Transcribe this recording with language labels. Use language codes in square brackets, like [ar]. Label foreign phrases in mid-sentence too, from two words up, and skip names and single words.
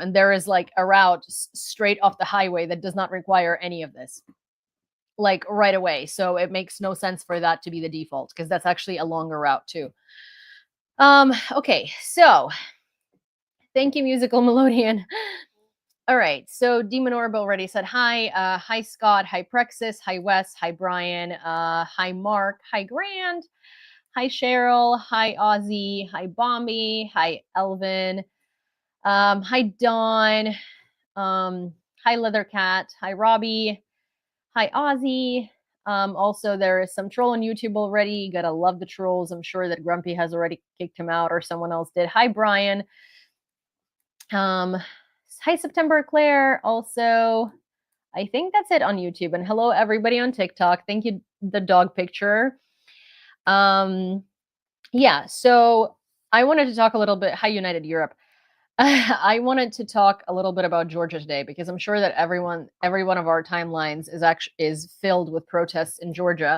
[en] And there is like a route straight off the highway that does not require any of this, like right away. So it makes no sense for that to be the default, because that's actually a longer route too. Okay, so thank you, Musical Melodian. All right. So Demon Orb already said hi. Hi Scott. Hi Prexis. Hi Wes. Hi Brian. Hi Mark. Hi Grant. Hi Cheryl. Hi Ozzy. Hi Bombi. Hi Elvin. Hi Dawn. Hi Leathercat. Hi Robbie. Hi Ozzy. Also, there is some troll on YouTube already. You gotta love the trolls. I'm sure that Grumpy has already kicked him out or someone else did. Hi Brian. Hi September Claire. Also, I think that's it on YouTube. And hello everybody on TikTok. Thank you, the dog picture. Yeah, so I wanted to talk a little bit. Hi United Europe. I wanted to talk a little bit about Georgia today because I'm sure that every one of our timelines is filled with protests in Georgia.